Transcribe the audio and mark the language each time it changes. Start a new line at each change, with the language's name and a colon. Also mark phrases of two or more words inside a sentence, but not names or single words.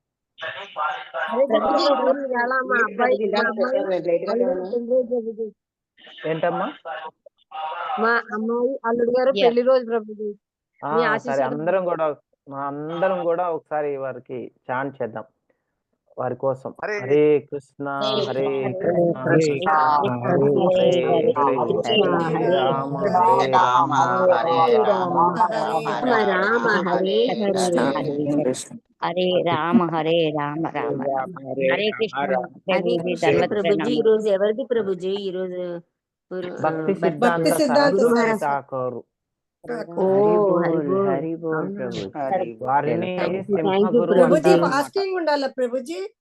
Telugu: ఏంటమ్మా? మా అమ్మాయి అల్లుడు గారు పెళ్లి రోజు ప్రభుజీ. సరే, అందరం కూడా ఒకసారి వారికి చాంట్ చేద్దాం వారి కోసం. హరే కృష్ణ హరే కృష్ణ హరే రామ హరే రామ హరే రామ రామ హరే హరే రామ హరే రామ రామ హరే కృష్ణ ప్రభుజీ. ఈ రోజు ఎవరిది ప్రభుజీ? ఈ రోజు భక్తి సిద్ధాంత సరస్వతి ఠాకూర్. హరి బోల్ ప్రభు. వారిని సింహగురు ప్రభుజీ అంటారు. ఫాస్టింగ్ ఉండాలా ప్రభుజీ?